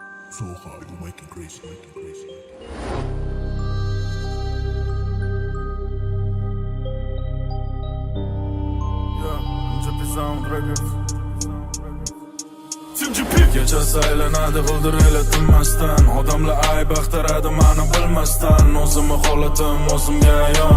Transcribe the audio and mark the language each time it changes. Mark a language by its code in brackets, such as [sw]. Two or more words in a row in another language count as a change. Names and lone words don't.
[en] So hard, you make it crazy, make it crazy. [uz] Kechasi aylanadi g'ildiraylar tinmasdan. Odamlar ayb axtaradi mani bilmasdan. O'zimni holatim o'zimga ayon.